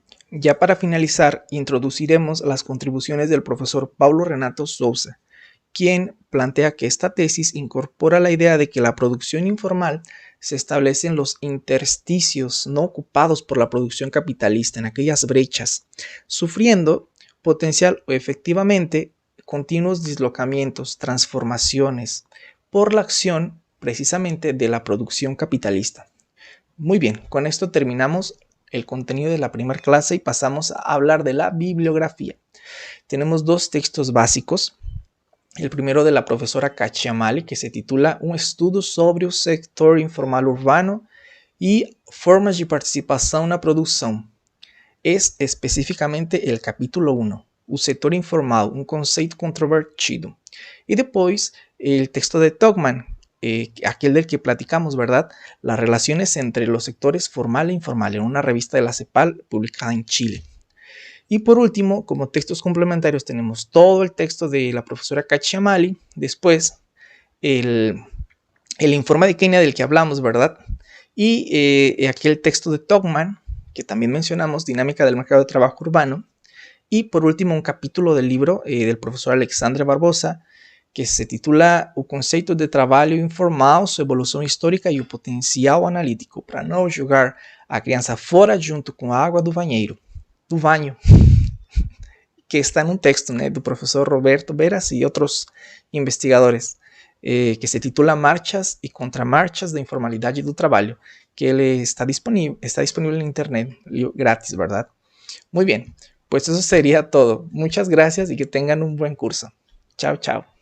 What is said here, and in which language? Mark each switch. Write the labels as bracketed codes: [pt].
[es] Ya para finalizar, introduciremos las contribuciones del profesor Paulo Renato Sousa, quien plantea que esta tesis incorpora la idea de que la producción informal se establece en los intersticios no ocupados por la producción capitalista, en aquellas brechas, sufriendo potencial o efectivamente continuos dislocamientos, transformaciones, por la acción precisamente de la producción capitalista. Muy bien, con esto terminamos el contenido de la primera clase y pasamos a hablar de la bibliografía. Tenemos dos textos básicos. [pt] El primero de la profesora Cacciamali, que se titula Un estudo sobre o sector informal urbano e formas de participação na produção. [es] Es especificamente el capítulo 1, [pt] o sector informal, un conceito controvertido. [es] Y después el texto de Togman, aquel del que platicamos, ¿verdad? Las relaciones entre los sectores formal e informal, en una revista de la CEPAL publicada en Chile. Y por último, como textos complementarios, tenemos todo el texto de la profesora Cacciamali, después el informe de Kenia del que hablamos, ¿verdad? Y aquel texto de Togman, que también mencionamos, Dinámica del Mercado de Trabajo Urbano. Y por último, un capítulo del libro del profesor Alexandre Barbosa, que se titula [pt] O Conceito de Trabalho Informal, Sua Evolução Histórica e o Potencial Analítico, para não jogar a criança fora junto com a água do banheiro. [es] Do baño, que está en un texto del profesor Roberto Veras y otros investigadores, que se titula Marchas y Contramarchas [pt] de Informalidade do Trabalho, [es] que está disponible en internet, gratis, ¿verdad? Muy bien, pues eso sería todo. Muchas gracias y que tengan un buen curso. Chao, chao.